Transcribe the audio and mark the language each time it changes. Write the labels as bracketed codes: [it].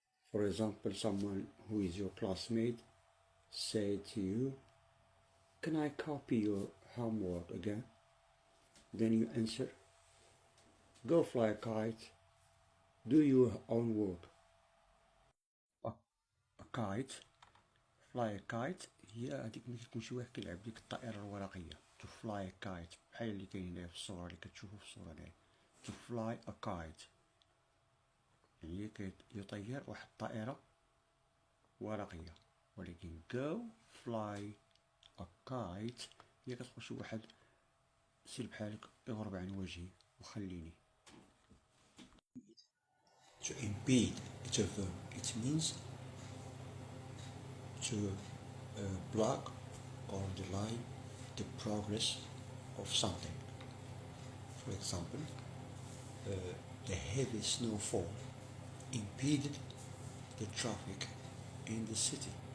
[en] For example, someone who is your classmate said to you, can I copy your homework again? Then you answer, go fly a kite, do your own work. A kite, fly a kite [ar] هي هذيك ملي كيكون شي واحد كيلعب ديك الطائرة الورقية. [en] To fly a kite [ar] بحال اللي كاين في الصورة اللي كتشوفو في الصورة ديالي. [en] To fly a kite [ar] يعني يطير واحد الطائرة ورقية. ولكن [en] go fly a kite [ar] هي كتقول شي واحد سير بحالك اغرب عن وجهي وخليني. [en] To impede, it's a verb. It means to block or delay the progress of something. For example, the heavy snowfall impeded the traffic in the city.